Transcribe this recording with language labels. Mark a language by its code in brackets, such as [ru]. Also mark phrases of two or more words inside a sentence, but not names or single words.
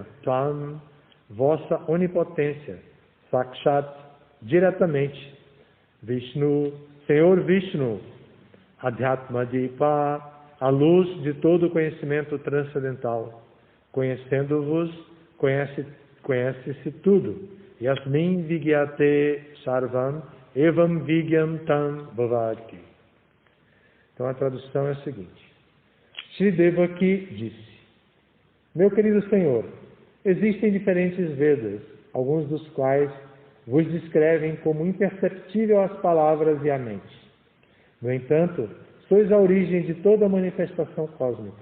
[pt] Tvam, vossa onipotência. Sakshat, diretamente. Vishnu, Senhor Vishnu. [sa] Adhyatma Dipa, [pt] a luz de todo o conhecimento transcendental. Conhecendo-vos, conhece-se tudo. [sa] Yasmin vigyate sarvam evam vigyam tam bhavati. [pt] Então a tradução é a seguinte. Shri Devaki disse, meu querido Senhor, existem diferentes Vedas, alguns dos quais vos descrevem como imperceptível as palavras e a mente. No entanto, sois a origem de toda a manifestação cósmica.